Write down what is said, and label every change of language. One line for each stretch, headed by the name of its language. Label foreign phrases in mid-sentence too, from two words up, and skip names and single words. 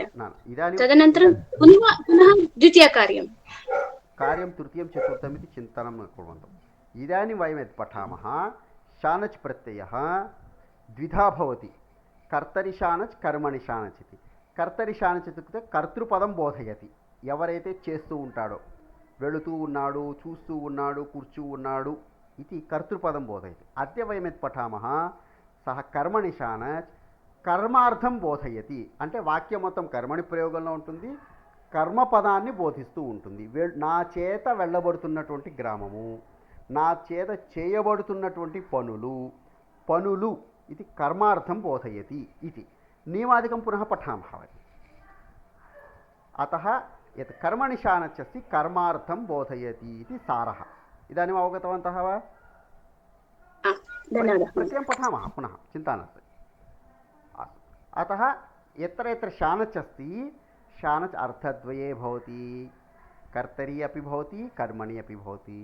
Sanskrit: तदनन्तरं पुनः द्वितीयकार्यं तृतीयं चतुर्थम् इति चिन्तनं कुर्वन्तु. इदानीं वयं यत् पठामः शानच् प्रत्ययः द्विधा भवति. कर्तरि शानच्, कर्मणि शानच् इति. कर्तरि शानच् इत्युक्ते कर्तृपदं बोधयति.
Telugu: ఎవరైతే చేస్తూ ఉంటాడో, వెళుతూ ఉన్నాడు, చూస్తూ ఉన్నాడు, కూర్చు ఉన్నాడు ఇది
Sanskrit: కర్తృపదం బోధయతి. అద్య వయం యత్ పఠామः సహ కర్మణి శానచ్ కర్మార్థం బోధయతి.
Telugu: అంటే వాక్యం మొత్తం కర్మణి ప్రయోగంలో ఉంటుంది, కర్మపదాన్ని బోధిస్తూ ఉంటుంది. నా చేత వెళ్ళబడుతున్నటువంటి గ్రామము, నా చేత చేయబడుతున్నటువంటి పనులు ఇది
Sanskrit: కర్మార్థం బోధయతి
Telugu: ఇది.
Sanskrit: నియమాదికం పునః పఠామः. అతః యత్ కర్మణి శానచ్ అస్తి कर्मार्थं बोधयति इति सारः. इदानीम् अवगतवन्तः वा? प्रत्ययं पठामः पुनः, चिन्ता नास्ति. अतः यत्र यत्र शानच् अस्ति, शानच् अर्थद्वये भवति. कर्तरि अपि भवति, कर्मणि अपि भवति.